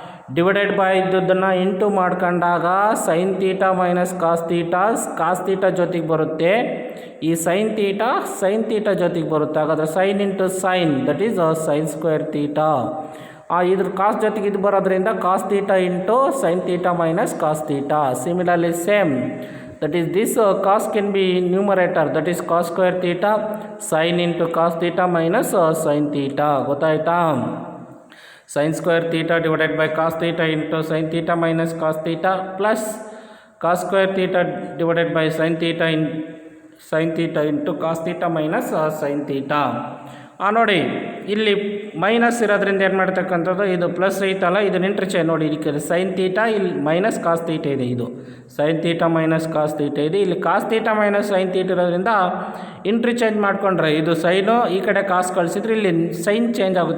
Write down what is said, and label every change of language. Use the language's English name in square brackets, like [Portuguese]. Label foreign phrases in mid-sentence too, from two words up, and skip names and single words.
[English] divided by [Kannada] ಇದ್ದದನ್ನು ಇಂಟು ಮಾಡ್ಕೊಂಡಾಗ [English] sine theta minus cos theta [Kannada] ಜೊತೆಗೆ ಬರುತ್ತೆ. ಈ [English] sine theta [Kannada] ಜೊತೆಗೆ ಬರುತ್ತೆ. [English] ಹಾಗಾದರೆ sine into sine that is sine square theta. [Kannada] ಇದ್ರ ಕಾಸ್ ಜೊತೆಗೆ ಇದು ಬರೋದ್ರಿಂದ [English] cos theta into sine theta minus cos theta. similarly same that is this cos can be numerator, that is cos square theta, sin into cos theta minus sin theta. ಗೊತ್ತಾಯ್ತಾ? sin square theta divided by cos theta into sin theta minus cos theta plus cos square theta divided by sin theta into cos theta minus sin theta. [Kannada] ನೋಡಿ ಇಲ್ಲಿ ಮೈನಸ್ ಇರೋದ್ರಿಂದ ಏನು ಮಾಡ್ತಕ್ಕಂಥದ್ದು, ಇದು ಪ್ಲಸ್ ಐತಲ್ಲ, ಇದನ್ನ ಇಂಟರ್ಚೇಂಜ್ ನೋಡಿ. [English] ಇದಕ್ಕೆ sine theta, ಇಲ್ಲಿ minus cos theta ಇದೆ. ಇದು sine theta minus cos theta ಇದೆ. [Kannada] ಇಲ್ಲಿ [English] cos theta minus sine theta [Kannada] ಇರೋದ್ರಿಂದ ಇಂಟರ್ಚೇಂಜ್ ಮಾಡಿಕೊಂಡ್ರೆ ಇದು ಸೈನು ಈ ಕಡೆ ಕಾಸ್ ಕಳಿಸಿದ್ರೆ ಇಲ್ಲಿ [English] sign change [Kannada] ಆಗುತ್ತೆ.